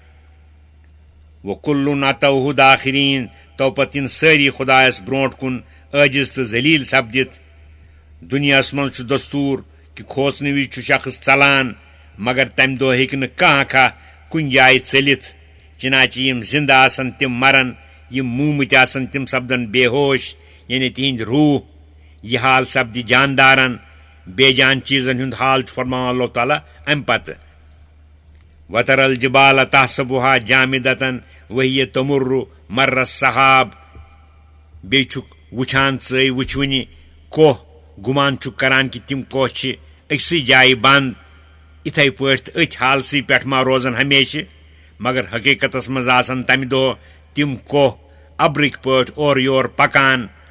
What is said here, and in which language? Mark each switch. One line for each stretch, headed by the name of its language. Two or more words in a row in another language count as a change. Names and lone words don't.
Arabic: وکُلُن اتوہ داخریٖن
Kashmiri: توپتہٕ یِن سٲری خۄدایس برونٛٹھ کُن عٲجِز تہٕ ذلیٖل سپدِتھ دُنیاہس منٛز چھُ دستوٗر کہِ کھوژنہٕ وِزِ چھُ شخص ژلان مگر تمہِ دۄہ ہیٚکہِ نہٕ کانٛہہ کُنہِ جایہِ ژٔلِتھ چنانچہِ یِم زِندٕ آسن تِم مرن یِم موٗمٕتۍ آسن تِم سپدن بے ہوش یعنی تِہنٛدۍ روح یہِ حال سپدِ جاندارن بے جان چیٖزن ہُنٛد حال چھُ فرماوان اللہ تعالیٰ امہِ پتہٕ
Arabic: وتر الجبال تحسبها جامدة وهي تمر مر السحاب
Kashmiri: بیٚیہِ چھُکھ وٕچھان ژٕے وٕچھوٕنہِ کوہ گُمان چھُکھ کران کہِ تِم کوہ چھِ أکسٕے جایہِ بنٛد یِتھٕے پٲٹھۍ تہٕ أتھۍ حالسٕے پٮ۪ٹھ ما روزن ہمیشہِ مگر حقیٖقتس منٛز آسن تمہِ دۄہ تِم کوہ ابرٕکۍ پٲٹھۍ اورٕ یور پکان